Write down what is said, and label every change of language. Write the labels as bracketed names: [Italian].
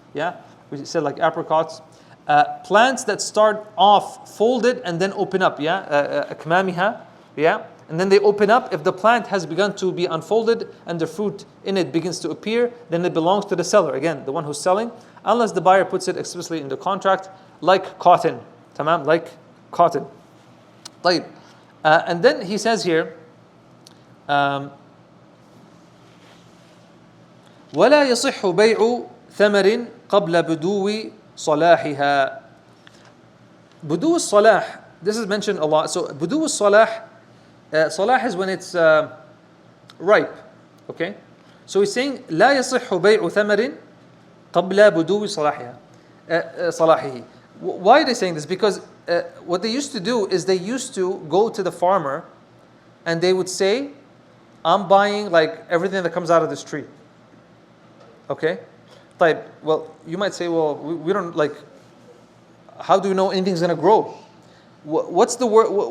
[English] Yeah, we said like apricots. Plants that start off folded and then open up, akmamiha, and then they open up. If the plant has begun to be unfolded and the fruit in it begins to appear, then it belongs to the seller, again, the one who's selling, unless the buyer puts it explicitly in the contract, like cotton. Tamam, like cotton. طيب. And then he says here, [Arabic] ولا يصح بيع ثمر قبل بدو صلاحها. [English] بدو الصلاح, this is mentioned a lot. So بدو الصلاح, صلاح is when it's ripe. Okay? So he's saying [Arabic] لا يصح بيع ثمر قبل بدو صلاحه. [English] Why are they saying this? Because what they used to do is they used to go to the farmer and they would say, I'm buying like everything that comes out of this tree. Okay? Type. Well, you might say, well, we don't like, how do you know anything's going to grow? What's the word?